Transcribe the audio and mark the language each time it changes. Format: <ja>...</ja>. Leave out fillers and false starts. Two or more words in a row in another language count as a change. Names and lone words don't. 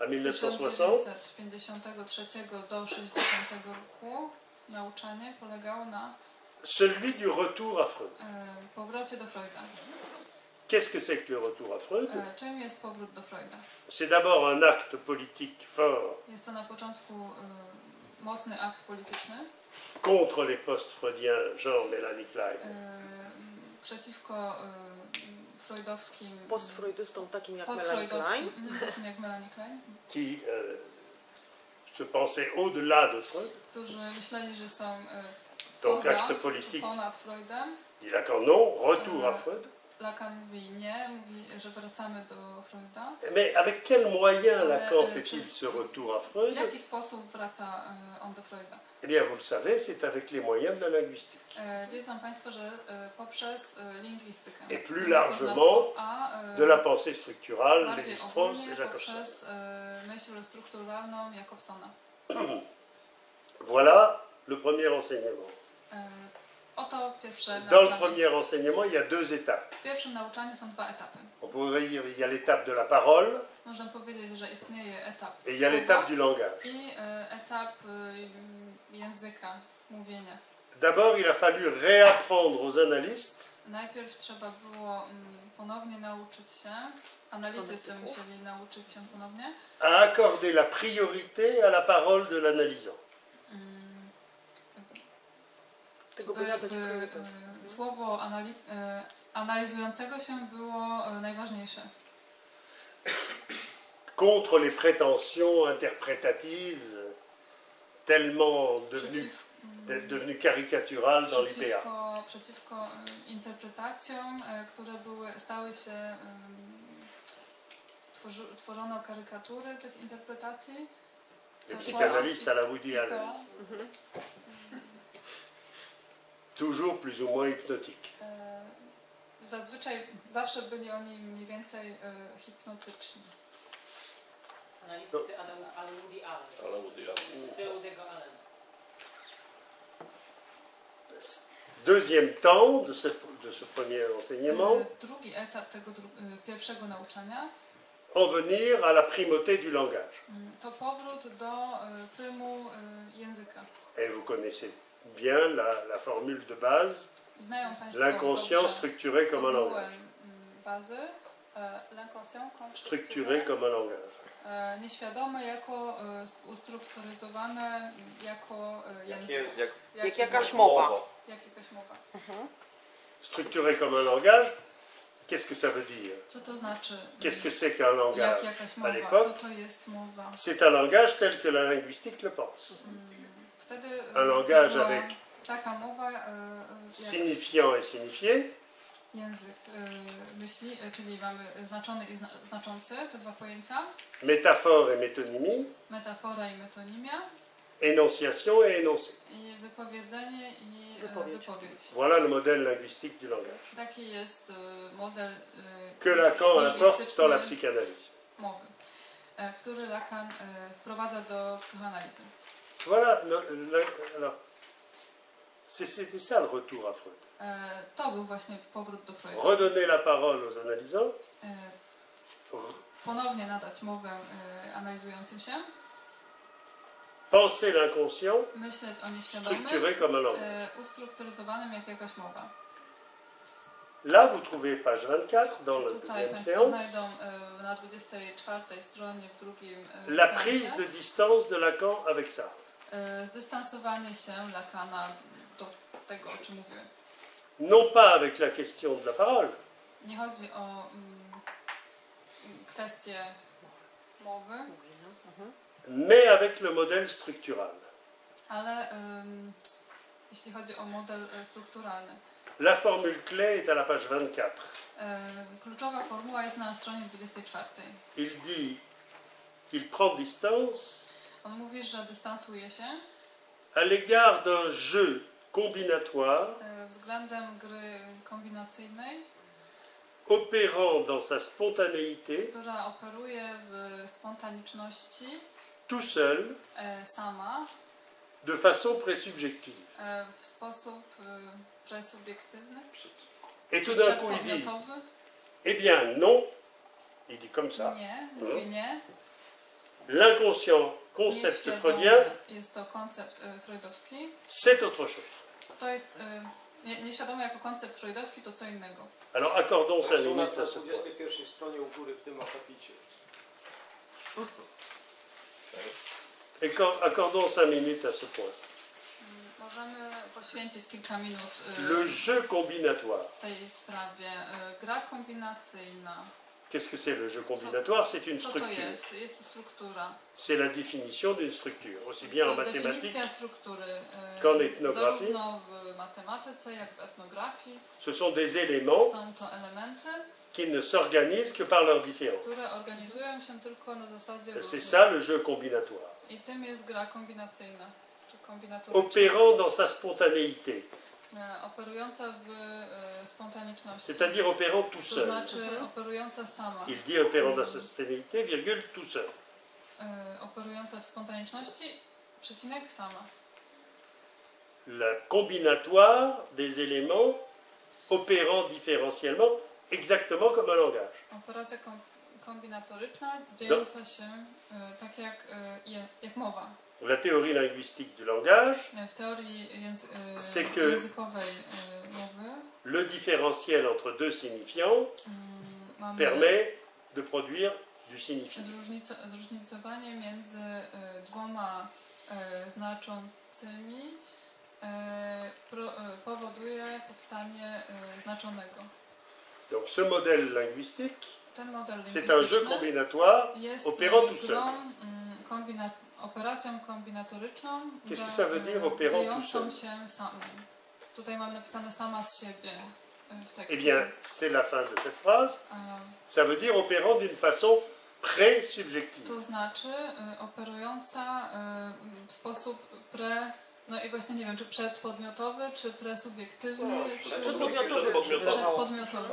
<pl>z 1960, 1953 do 60 roku nauczanie polegało na</pl> <fr>celui du retour à Freud.</fr> <pl>powrocie do Freuda.</pl> <fr>Qu'est-ce que c'est que le retour à Freud?</fr> <pl>Czym jest powrót do Freuda?</pl> <fr>C'est d'abord un acte politique fort</fr> <pl>Jest to na początku mocny akt polityczny</pl> <fr>contre les post-freudiens genre Melanie Klein,</fr> <pl>przeciwko freudowskim, Postfreudystom takim jak Melanie Klein. postfreudowskim, takim jak Melanie Klein,</pl> <fr>qui se pensaient au-delà de Freud.</fr> <pl>którzy myśleli, że są</pl> <fr>Donc</fr> <pl>poza,</pl> <fr>acte</fr> <pl>czy</pl> <fr>politique,</fr> <pl>ponad Freudem.</pl> <fr>dit Lacan non, retour à Freud.</fr> <pl>Lacan mówi nie, mówi, że wracamy do Freuda.</pl> <fr>Mais avec quel moyen</fr> <pl>Ale, Lacan czy-</pl> <fr>fait-il ce retour à</fr> <pl>W</pl> <fr>Freud?</fr> <pl>jaki sposób wraca on do Freuda?</pl> <fr>Eh bien, vous le savez, c'est avec les moyens de la linguistique.</fr> <pl>Wiedzą Państwo, że poprzez lingwistykę.</pl> <fr>Et plus</fr> <pl>Poznawstwo,</pl> <fr>largement,</fr> <pl>a</pl> <fr>de la pensée structurale,</fr> <pl>bardziej</pl> <fr>Lévi-Strauss</fr> <pl>ogólnie</pl> <fr>et Jacobson.</fr> <pl>poprzez myśl strukturalną Jacobsona.</pl> <fr>Voilà le premier enseignement.</fr> <pl>Oto pierwsze</pl> <fr>Dans le</fr> <pl>nauczanie.</pl> <fr>premier enseignement, il y a deux étapes.</fr> <pl>W pierwszym nauczaniu są dwa etapy.</pl> <fr>On pourrait dire il y a l'étape de la parole</fr> <pl>Można powiedzieć, że istnieje etap</pl> <fr>et il y a</fr> <pl>słowa</pl> <fr>l'étape du langage.</fr> <pl>i etap języka, mówienia.</pl> <fr>D'abord, il a fallu réapprendre aux analystes</fr> <pl>Najpierw trzeba było ponownie nauczyć się, analitycy musieli nauczyć się ponownie,</pl> <fr>à accorder la priorité à la parole de l'analysant.</fr> <pl>Tego by by nadać priorytet. słowo analizującego się było najważniejsze.</pl> <fr>Contre les prétentions interprétatives tellement devenues caricaturales dans l'IPA.</fr> <pl>Przeciwko interpretacjom, które stały się tworzono karykatury tych interpretacji.</pl> <fr>Les psychanalystes à la Woody Allen. Toujours plus ou moins hypnotiques.</fr> <pl>Zazwyczaj zawsze byli oni mniej więcej hipnotyczni. Analitycy ale Woody Allen. Styl Woody'ego Allena.</pl> <fr>Deuxième temps de ce premier enseignement,</fr> <pl>Drugi etap tego pierwszego nauczania</pl> <fr>en venir à la primauté du langage.</fr> <pl>to powrót do prymu języka.</pl> <fr>Et vous connaissez bien la formule de base,</fr> <pl>Znają Państwo</pl> <fr>l'inconscient</fr> <pl>dobrze</pl> <fr>structuré comme un</fr> <pl>formułę,</pl> <fr>langage.</fr> <pl>Bazy, l'inconscient</pl> <fr>Structuré comme un langage.</fr> <pl>nieświadome jako ustrukturyzowane jako język. Jak jakaś mowa. Jak jakaś mowa.</pl> <fr>Structuré comme un langage, qu'est-ce que ça veut dire?</fr> <pl>Co to znaczy?</pl> <fr>Qu'est-ce que c'est qu'un</fr> <pl>Jak</pl> <fr>langage?</fr> <pl>jakaś</pl> <fr>À</fr> <pl>mowa? Co</pl> <fr>l'époque,</fr> <pl>to jest mowa?</pl> <fr>c'est un langage tel que la linguistique le pense.</fr> <pl>Wtedy</pl> <fr>Un langage</fr> <pl>była</pl> <fr>avec</fr> <pl>taka mowa jak</pl> <fr>signifiant et signifié,</fr> <pl>język myśli, czyli mamy znaczony i znaczący, te dwa pojęcia,</pl> <fr>métaphore et métonymie,</fr> <pl>metafora i metonimia,</pl> <fr>énonciation et énoncé.</fr> <pl>i wypowiedzenie i Wypowiedź. wypowiedź.</pl> <fr>Voilà le modèle linguistique du langage.</fr> <pl>Taki jest model</pl> <fr>Que Lacan apporte dans la</fr> <pl>lingwistyczny</pl> <fr>psychanalyse.</fr> <pl>mowy, który Lacan wprowadza do psychoanalizy.</pl> <fr>Voilà, alors, c'était ça le retour à Freud.</fr> <pl>To był właśnie powrót do Freuda.</pl> <fr>Redonner la parole aux analysants,</fr> <pl>Ponownie nadać mowę analizującym się,</pl> <fr>penser l'inconscient,</fr> <pl>myśleć o nieświadomym,</pl> <fr>structuré comme un langage.</fr> <pl>ustrukturyzowanym jak jakaś mowa.</pl> <fr>Là, vous trouvez page 24 dans la</fr> <pl>Tutaj</pl> <fr>deuxième</fr> <pl>Państwo</pl> <fr>séance,</fr> <pl>znajdą na 24 stronie w drugim</pl> <fr>la</fr> <pl>seansie,</pl> <fr>prise de distance de Lacan avec ça.</fr> <pl>zdystansowanie się Lacana do tego, o czym mówiłem.</pl> <fr>Non pas avec la question de la parole,</fr> <pl>Nie chodzi o kwestię mowy,</pl> <fr>mais avec le modèle structural.</fr> <pl>ale jeśli chodzi o model strukturalny.</pl> <fr>La formule clé est à la page 24.</fr> <pl>Kluczowa formuła jest na stronie 24.</pl> <fr>Il dit qu'il prend distance</fr> <pl>On mówi, że dystansuje się</pl> <fr>à l'égard d'un jeu combinatoire</fr> <pl>względem gry kombinacyjnej,</pl> <fr>opérant dans sa spontanéité,</fr> <pl>która operuje w spontaniczności</pl> <fr>tout seul,</fr> <pl>sama,</pl> <fr>de façon présubjective.</fr> <pl>w sposób presubiektywny,</pl> <fr>Et tout d'un coup, il dit,</fr> <pl>przedpodmiotowy.</pl> <fr>eh bien non, il dit comme ça,</fr> <pl>Nie, mówi nie.</pl> <fr>l'inconscient concept</fr> <pl>Nieświadomy</pl> <fr>freudien,</fr> <pl>jest to koncept freudowski.</pl> <fr>c'est autre chose.</fr> <pl>To jest nieświadomy jako koncept freudowski to co innego.</pl> <fr>Alors accordons 5</fr> <pl>U nas</pl> <fr>minutes</fr> <pl>na</pl> <fr>à ce point.</fr> <pl>21 stronie u góry w tym akapicie.</pl> <fr>Accordons 5 minutes à ce point.</fr> <pl>Możemy poświęcić kilka minut</pl> <fr>Le jeu combinatoire.</fr> <pl>tej sprawie. Gra kombinacyjna.</pl> <fr>Qu'est-ce que c'est le jeu combinatoire? C'est une</fr> <pl>Co to</pl> <fr>structure.</fr> <pl>jest? Jest to struktura.</pl> <fr>C'est la définition d'une structure, aussi</fr> <pl>Jest</pl> <fr>bien en</fr> <pl>to</pl> <fr>mathématiques</fr> <pl>definicja struktury</pl> <fr>qu'en ethnographie.</fr> <pl>zarówno w matematyce, jak w etnografii.</pl> <fr>Ce sont des éléments</fr> <pl>Są to elementy,</pl> <fr>qui ne s'organisent que par leur différence.</fr> <pl>które organizują się tylko na zasadzie</pl> <fr>C'est ça le jeu combinatoire.</fr> <pl>I tym jest gra kombinacyjna, czy kombinatoryczna,</pl> <fr>Opérant dans sa spontanéité,</fr> <pl>operująca w spontaniczności,</pl> <fr>c'est-à-dire opérant tout</fr> <pl>to</pl> <fr>seul.</fr> <pl>znaczy operująca sama,</pl> <fr>Il dit opérant dans sa spontanéité, virgule, tout seul.</fr> <pl>operująca w spontaniczności, przecinek sama.</pl> <fr>le combinatoire des éléments opérant différentiellement, exactement comme un langage.</fr> <pl>Operacja kombinatoryczna dziejąca się tak jak mowa.</pl> <fr>La théorie linguistique du langage,</fr> <pl>W teorii</pl> <fr>C'est que-</fr> <pl>językowej mowy</pl> <fr>le différentiel entre deux signifiants</fr> <pl>mamy</pl> <fr>permet de produire du signifiant.</fr> <pl>zróżnicowanie między dwoma znaczącymi powoduje powstanie znaczonego.</pl> <fr>Donc ce modèle linguistique,</fr> <pl>Ten model</pl> <fr>c'est un jeu</fr> <pl>lingwistyczny</pl> <fr>combinatoire</fr> <pl>jest</pl> <fr>opérant tout seul.</fr> <pl>grą, operacją kombinatoryczną</pl> <fr>Qu'est-ce que ça veut dire, opérant tout</fr> <pl>dziejącą</pl> <fr>seul?</fr> <pl>się samą. Tutaj mamy napisane sama z siebie w tekście.</pl> <fr>Eh bien, c'est la fin de cette phrase.</fr> <pl>E,</pl> <fr>Ça veut dire opérant d'une façon pré-subjective.</fr> <pl>To znaczy operująca w sposób no i właśnie nie wiem, czy przedpodmiotowy, czy presubiektywny, czy przedpodmiotowy.</pl>